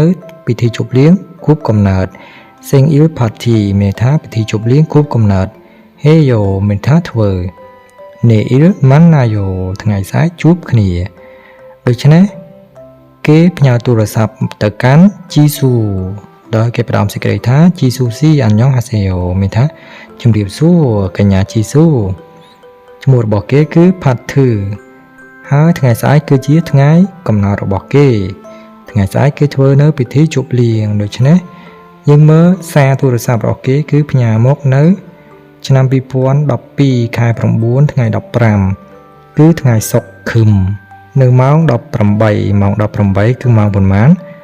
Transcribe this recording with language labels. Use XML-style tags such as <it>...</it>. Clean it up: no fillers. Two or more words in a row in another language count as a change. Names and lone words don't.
<km>ពិធីជប់លៀងខួបកំណើត</km> <ko>생일 파티</ko> <km>មានន័យថាពិធីជប់លៀងខួបកំណើត 해요 មានន័យថាធ្វើ</km> <ko>내일 만나요</ko> <km>ថ្ងៃស្អែកជួប គ្នាដូច្នេះគេផ្ញើទូរស័ព្ទទៅកាន់ជីស៊ូដោយគេផ្ដើមសេចក្តីថាជីស៊ូ</km> <ko>씨 안녕하세요</ko> <km>មានថាជំរាបសួរកញ្ញាជីស៊ូឈ្មោះរបស់គេគឺផាត់ធឺហើយថ្ងៃស្អែកគឺជាថ្ងៃកំណើតរបស់គេថ្ងៃស្អែកគេធ្វើនៅពិធីជប់លៀងដូច្នេះយើងមើលសារទូរស័ព្ទរបស់គេគឺផ្ញើមកនៅឆ្នាំ2012ខែ9ថ្ងៃ15គឺថ្ងៃសុក្រខឹមនៅម៉ោង18ម៉ោង18គឺម៉ោងប៉ុន្មាន</km>